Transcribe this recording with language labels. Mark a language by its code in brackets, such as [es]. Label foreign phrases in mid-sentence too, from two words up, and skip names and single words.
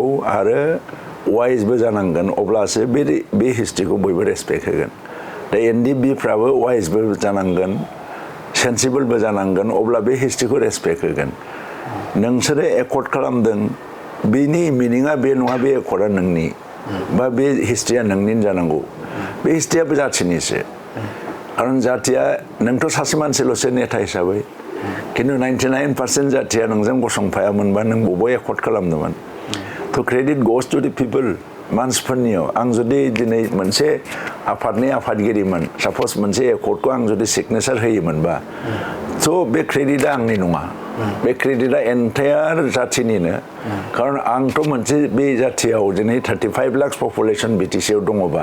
[brx] आरो वाइसबो जानांगोन अब्लासो बे हिस्ट्रिखौ बयबो रेसपेक्ट होगोन दा NDBफ्राबो वाइसबो जानांगोन सेन्सिबोलबो जानांगोन अब्ला बे हिस्ट्रिखौ रेसपेक्ट होगोन नोंसोरो एकर्ड खालामदों बेनि मिनिङा बे नङा बे एकर्डआ नोंनि बा बे हिस्ट्रिया नोंनि जानांगौ बे हिस्ट्रियाबो जाथिनिसो खारन जाथिया नोंथ' सासे मानसिल'सो नेता हिसाबै खिन्थु 99% जाथिया नोंजों गसंफायामोनबा नों बबाव एकर्ड खालामदोंमोन [en] to credit goes to the people [brx] मानसिफोरनियाव आं जुदि दिनै मोनसे आफादनि आफादगिरिमोन साप'ज मोनसे एकर्डखौ आं जुदि सिगनेचार होयोमोनबा थ' बे क्रेडिटआ आंनि नङा बे क्रेडिटआ एन्टायार जाथिनिनो खारन आंथ' मोनसे बे जाथियाव दिनै 35 लाख पपुलेसन BTCआव दङबा